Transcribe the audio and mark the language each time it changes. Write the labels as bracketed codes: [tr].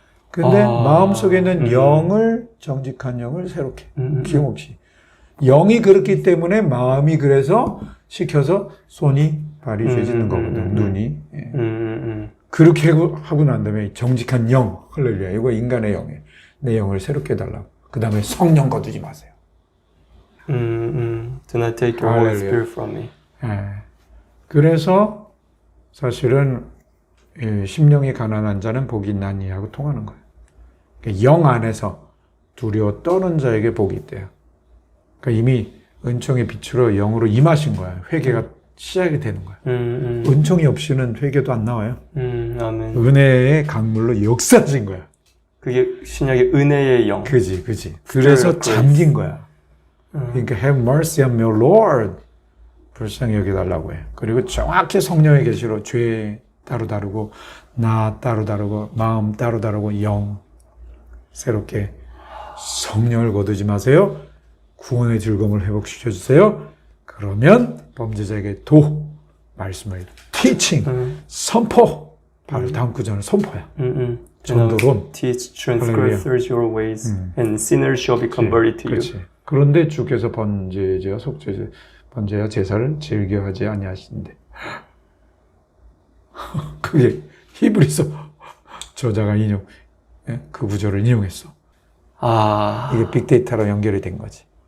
[ko] 근데 마음속에는 영을 정직한 영을 새롭게 기억없이 영이 그렇기 때문에 마음이 그래서 시켜서 손이 발이 죄짓는 거거든. 눈이 그렇게 하고 난 다음에 정직한 영 할렐루야 이거 인간의 영이에요. 내 영을 새롭게 해달라고. 그 다음에 성령 거두지 마세요. [en] Do not take your Holy Spirit from me. [ko] 예. 그래서 사실은 심령이 가난한 자는 복이 있나니 하고 통하는 거예요. 영 안에서 두려워 떠는 자에게 복이 있대요. 그러니까 이미 은총의 빛으로 영으로 임하신 거야. 회개가 시작이 되는 거야. 은총이 없이는 회개도 안 나와요. 아멘. 은혜의 강물로 역사하신 거야. 그게 신약의 은혜의 영. 그지. 그래서 잠긴 거야. [en] 그러니까 have mercy on me, Lord. [ko] 불쌍히 여겨달라고 해. 그리고 정확히 성령의 계시로 죄 따로 다르고 나 따로 다르고 마음 따로 다르고 영 새롭게 성령을 거두지 마세요. 구원의 즐거움을 회복시켜주세요. 그러면 범죄자에게 말씀을 teaching, 선포 바로 다음 구절은 선포야. 전도론 [en] Teach transgressors your ways and sinners shall be converted to you. [ko] 그렇지. 그런데 주께서 번제와 속죄제 번제와 제사를 즐겨하지 아니하신대. 그게 히브리서 저자가 그 구절을 인용했어. 이게 빅데이터로 연결이 된 거지.